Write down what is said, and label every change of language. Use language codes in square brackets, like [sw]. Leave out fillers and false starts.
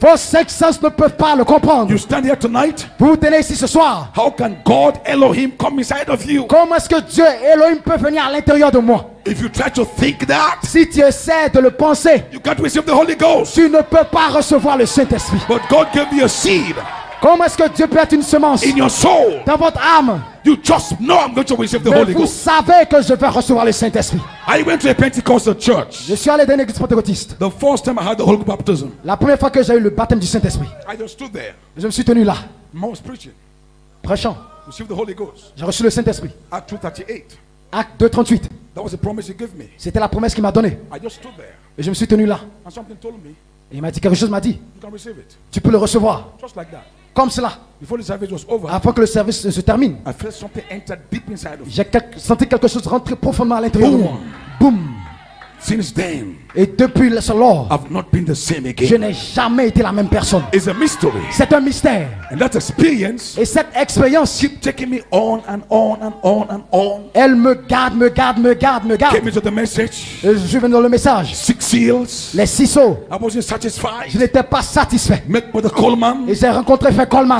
[fr] Vos cinq sens ne peuvent pas le comprendre. [en] You stand here tonight. [fr] Vous vous tenez ici ce soir. [en] How can God Elohim come inside of you? [fr] Comment est-ce que Dieu Elohim peut venir à l'intérieur de moi? [en] If you try to think that, [fr] Si tu essaies de le penser, [en] you can't receive the Holy Ghost. [fr] tu ne peux pas recevoir le Saint-Esprit. [en] But God gave you a seed [fr] Comment est-ce que Dieu peut être une semence [en] in your soul. [fr] dans votre âme? [en] You just know I'm going to receive the [fr] Mais [en] Holy [fr] vous [en] Ghost. [fr] savez que je vais recevoir le Saint-Esprit. [en] I went to a Pentecostal church. [fr] Je suis allé dans une église pentecôtiste. [en] The first time I had the Holy Baptism, [fr] La première fois que j'ai eu le baptême du Saint-Esprit, [en] I just stood there. [fr] je me suis tenu là, [en] I was preaching. [fr] prêchant. [en] Receive the Holy Ghost. [fr] J'ai reçu le Saint-Esprit. [en] Act 2:38. [fr] Acte 2:38. [en] That was the promise he gave me. [fr] C'était la promesse qu'il m'a donnée. [en] I just stood there. [fr] Et je me suis tenu là. [en] And something told me, [fr] Et il m'a dit quelque chose, m'a dit, [en] you can receive it. [fr] tu peux le recevoir. [en] Just like that. [fr] Comme cela. [en] Before the service was over, [fr] Avant que le service se termine, [en] I felt something enter deep inside of me. [fr] j'ai senti quelque chose rentrer profondément à l'intérieur de [en] Boom. [fr] moi. Boum. [en] Since then, [fr] Et depuis ce lors, [en] I've not been the same [fr] je [en] again. [fr] n'ai jamais été la même personne. [en] It's a mystery. [fr] C'est un mystère. [en] And that experience [fr] Et cette expérience, [en] keep taking me on and on and on and on. [fr] elle me garde, me garde, me garde, me garde. [en] Came into the message. [fr] Et je suis venu dans le message. [en] 6 seals. [fr] Les 6 sauts. [en] I wasn't satisfied. [fr] n'étais pas satisfait. [en] Met with the Coleman. [fr] Et j'ai rencontré Frère Coleman.